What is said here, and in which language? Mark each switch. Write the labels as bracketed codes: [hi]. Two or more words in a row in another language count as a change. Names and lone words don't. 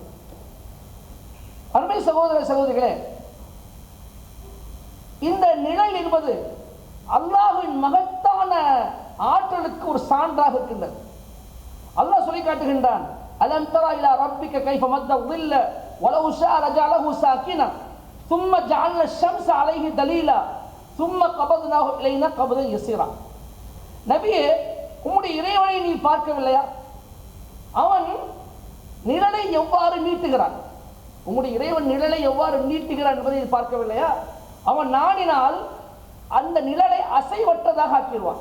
[ta] அருமை சகோதர சகோதரிகளே, இந்த நிழல் என்பது அல்லாஹ்வின் மகத்தான ஆற்றலுக்கு ஒரு சான்றாக இருக்கின்றது. அல்லாஹ் சொல்லி காட்டுகின்றான், [ar] ألم تر إلى ربك كيف مد الظل ولو شاء لجعله ساكنا ثم جعلنا الشمس عليه دليلا ثم قبضناه إلينا قبضا يسيرا. [ta] நபியே, உம்முடைய இறைவனை நீ பார்க்கவில்லையா? அவன் நிழலை எவ்வாறு நீட்டுகிறான், உம்முடைய இறைவன் நிழலை எவ்வாறு நீட்டுகிறான் என்பதை பார்க்கவில்லையா? அவன் நாடினால் அந்த நிழலை அசைவற்றதாக ஆக்கிடுவான்.